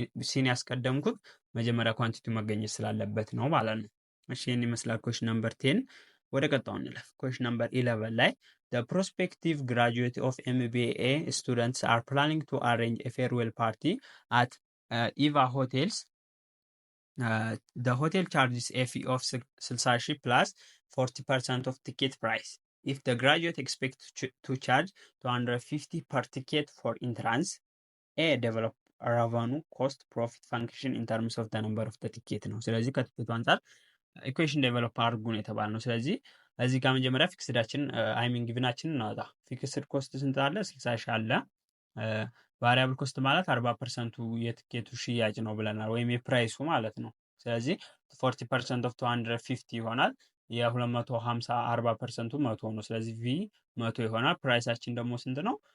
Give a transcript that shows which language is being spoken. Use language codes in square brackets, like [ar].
[am] ሲን ያስቀደምኩት መጀመሪያ ኳንቲቲው መገኘት ስላለበት ነው ማለት ነው። እሺ ይህን ይመስላል ኩዌሽን ነምበር 10። ወደ ቀጣው እንለፍ። ኩዌሽን ነምበር 11 ላይ [en] the prospective graduate of MBA students are planning to arrange a farewell party at Eva Hotels. The hotel charges a fee of 60 ሺህ plus 40% of ticket price. If the graduate expects to charge 250 per ticket for entrance, A develop a revenue cost profit function in terms of the number of the ticket ነው። [am] ስለዚህ ከትኬቱ አንጻር ኢኩዌሽን ዴቨሎፕ አድርጉ ነው የተባለ ነው። ስለዚህ እዚህ ጋር መጀመሪያ ፊክስዳችን አይ ሚን ጊቭናችንን እናወጣ። [en] ፊክስድ ኮስት ስንት አለ? [am] 60 ሺህ አለ። ቫሪያብል ኮስት ማለት 40%ቱ የትኬቱ ሽያጭ ነው ብለናል፣ ወይም የፕራይሱ ማለት ነው። ስለዚህ 40% ኦፍ 250 ይሆናል። የ250 40%ቱ 100 ነው። ስለዚህ ቪ 100 ይሆናል። ፕራይሳችን ደግሞ ስንት ነው?